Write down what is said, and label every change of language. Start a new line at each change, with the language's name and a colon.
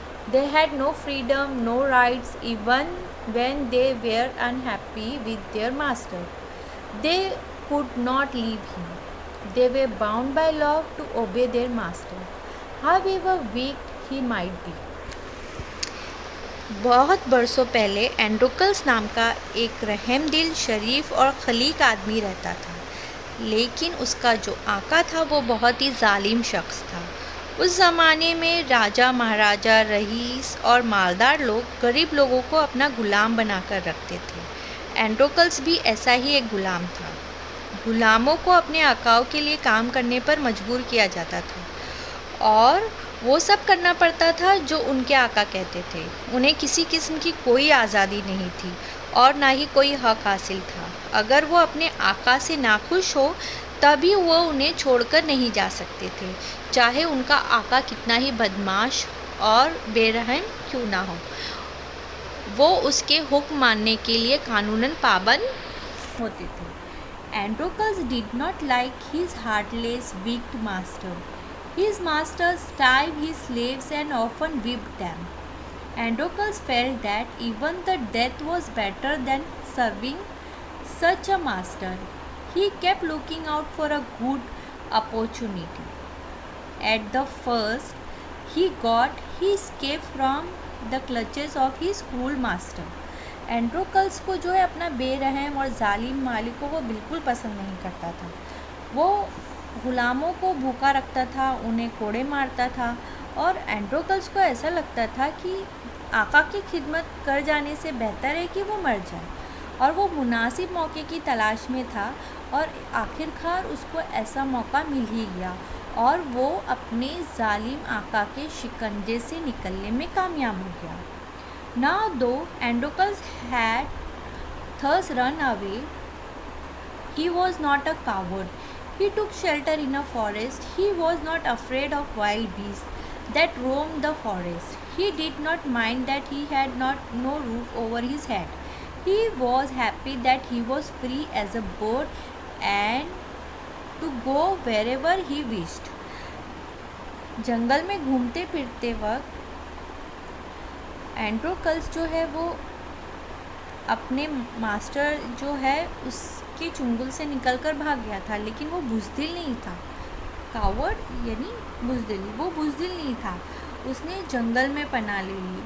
English: They had no freedom, no rights, even when they were unhappy with their master. They could not leave him. They were bound by law to obey their master, however weak he might be.
Hindi: बहुत बरसों पहले एंड्रोकल्स नाम का एक रहमदिल, शरीफ और खलीक आदमी रहता था, लेकिन उसका जो आका था वो बहुत ही जालिम शख्स था। उस ज़माने में राजा, महाराजा, रईस और मालदार लोग गरीब लोगों को अपना गुलाम बनाकर रखते थे। एंड्रोकल्स भी ऐसा ही एक गुलाम था। गुलामों को अपने आकाओं के लिए काम करने पर मजबूर किया जाता था और वो सब करना पड़ता था जो उनके आका कहते थे। उन्हें किसी किस्म की कोई आज़ादी नहीं थी और ना ही कोई हक हासिल था। अगर वो अपने आका से नाखुश हो तभी वो उन्हें छोड़कर नहीं जा सकते थे, चाहे उनका आका कितना ही बदमाश और बेरहम क्यों ना हो। वो उसके हुक्म मानने के लिए कानूनन पाबंद होते थे।
English: Androcles did not like his heartless, wicked master. His masters tied his slaves and often whipped them. Androcles felt that even the death was better than serving such a master. He kept looking out for a good opportunity. At the first he escaped from the clutches of his cruel master.
Hindi: एंड्रोकल्स को जो है अपना बेरहम और जालिम मालिक को वो बिल्कुल पसंद नहीं करता था। वो गुलामों को भूखा रखता था, उन्हें कोड़े मारता था और एंड्रोकल्स को ऐसा लगता था कि आका की खिदमत कर जाने से बेहतर है कि वो मर जाए। और वो मुनासिब मौके की तलाश में था और आखिरकार उसको ऐसा मौका मिल ही गया और वो अपने जालिम आका के शिकंजे से निकलने में कामयाब हो गया।
English: Now though Androcles had thus run away, he was not a coward. He took shelter in a forest. He was not afraid of wild beasts that roamed the forest. He did not mind that he had no roof over his head. He was happy that he was free as a bird and to go wherever he wished.
Hindi: जंगल में घूमते फिरते वक्त एंड्रोकल्स जो है वो अपने master जो है उसके चुंगल से निकलकर भाग गया था, लेकिन वो बुज़दिल नहीं था। कावर्ड यानी बुज़दिल, वो बुज़दिल नहीं था। उसने जंगल में पनाह ले ली।